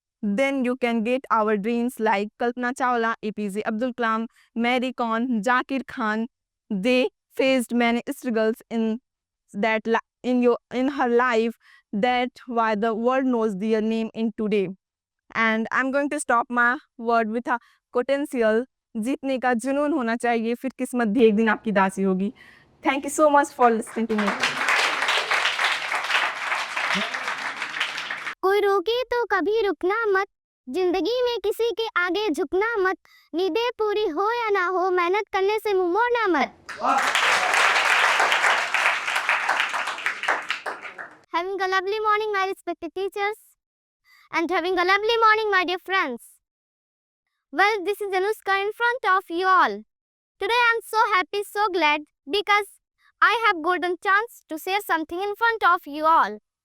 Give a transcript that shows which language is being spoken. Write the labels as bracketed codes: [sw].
[en] Then you can get our dreams like Kalpana Chawla, APJ Abdul Kalam, Mary Kom, Zakir Khan. They faced many struggles in her life. That's why the world knows their name in today. And I'm going to stop my word with a potential. [hi] जीतने का जुनून होना चाहिए, फिर किस्मत भी एक दिन आपकी दासी होगी. [en] Thank you so much for listening to me. [hi] कोई रोके तो कभी रुकना मत, जिंदगी में किसी के आगे झुकना मत, नींदें पूरी हो या ना हो, मेहनत करने से मुंह मोड़ना मत. [en] Having a lovely morning, my respected teachers, and having a lovely morning, my dear friends. Well, this is Anushka in front of you all. Today I am so happy, so glad, because I have golden chance to share something in front of you all.